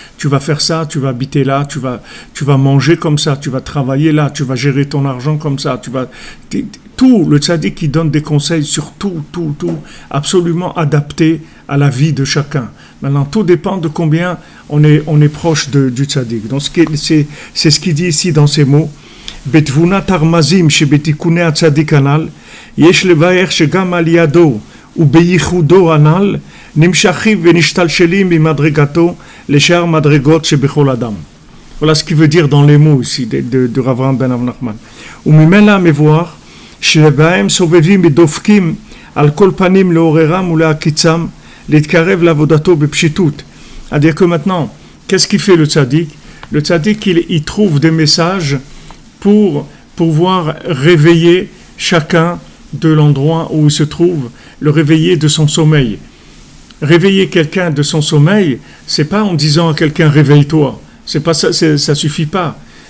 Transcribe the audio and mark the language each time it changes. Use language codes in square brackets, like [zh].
[fr] Tu vas faire ça, tu vas habiter là, tu vas manger comme ça, tu vas travailler là, tu vas gérer ton argent comme ça, tout, le tzaddik qui donne des conseils sur tout, absolument adapté à la vie de chacun. Maintenant, tout dépend de combien on est proche du tzaddik. Donc, c'est ce qu'il dit ici dans ces mots. [he] בתבונת הרמזים שבתיקוני הצדיק הנ"ל, יש לבאר שגם על ידו ובייחודו הנ"ל, נמשכים ונשתלשלים ממדרגתו לשאר מדרגות שבכל אדם. [fr] Voilà ce qu'il veut dire dans les mots ici de Rav Avraham ben Nachman. [he] וממילא המבואר שבהם סובבים ודופקים על כל פנים לעוררם ולהקיצם, L'itkarev lavodato bepshitut. [fr] C'est-à-dire que maintenant, qu'est-ce qu'il fait le tzaddik? Le tzaddik, il trouve des messages pour pouvoir réveiller chacun de l'endroit où il se trouve, le réveiller de son sommeil. Réveiller quelqu'un de son sommeil, c'est pas en disant à quelqu'un réveille-toi, c'est pas ça, ça suffit pas.